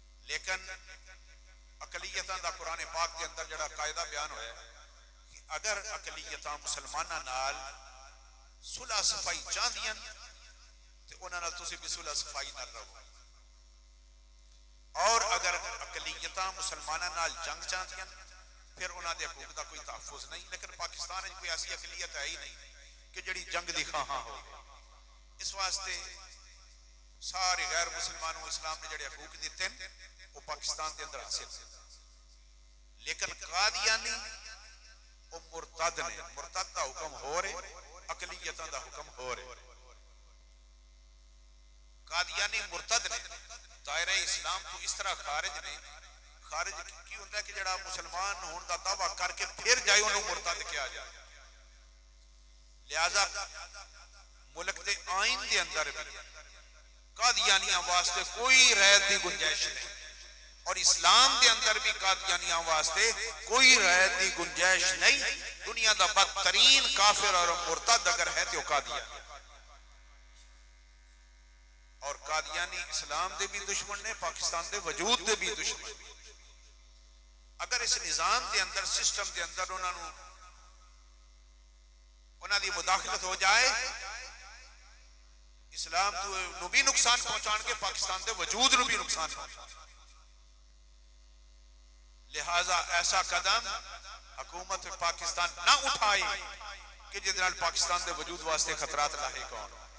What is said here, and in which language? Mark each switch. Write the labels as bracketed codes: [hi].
[pa] لیکن اقلیتاں دا قرآن پاک کے اندر جڑا قاعدہ بیان ہویا ہے کہ اگر اقلیتاں مسلماناں نال صلح صفائی چاہندیاں تے انہاں نال تسی بھی صلح صفائی نال رہو. اور اگر اقلیتاں مسلماناں نال جنگ چاہندیاں پھر انہاں دے حقوق دا کوئی تحفظ نہیں. [ur] لیکن پاکستان میں کوئی ایسی اقلیت ہے ہی نہیں کہ جڑی جنگ دی خواہاں ہو. اس واسطے سارے غیر مسلمانوں اسلام نے جڑے حقوق دیتے ہیں وہ پاکستان کے اندر حاصل ہیں. [pa] لیکن قادیانی وہ مرتد نے. مرتد دا حکم ہو رہے اقلیتاں دا حکم ہو رہے. قادیانی مرتد نے دائرہ اسلام تو اس طرح خارج نے. خارج کی ہوتا ہے کہ جڑا مسلمان ہون دا دعویٰ کر کے پھر جائے انہوں مرتد کیا جائے. لہذا ملک دے آئین دے اندر بھی قادیانیاں واسطے کوئی رعایت دی گنجائش نہیں اور اسلام دے اندر بھی قادیانیاں واسطے کوئی رعایت دی گنجائش نہیں. دنیا دا بدترین کافر اور مرتد اگر ہے تو قادیانی. اور قادیانی اسلام دے بھی دشمن نے پاکستان دے وجود دے بھی دشمن. اگر اس نظام دے اندر سسٹم دے اندر انہوں دی مداخلت ہو جائے اسلام نو بھی نقصان پہنچان کے پاکستان دے وجود نو بھی نقصان پہنچان. لہذا ایسا قدم حکومت پاکستان نہ اٹھائے کہ جس نال پاکستان دے وجود واسطے خطرات لاحق ہون.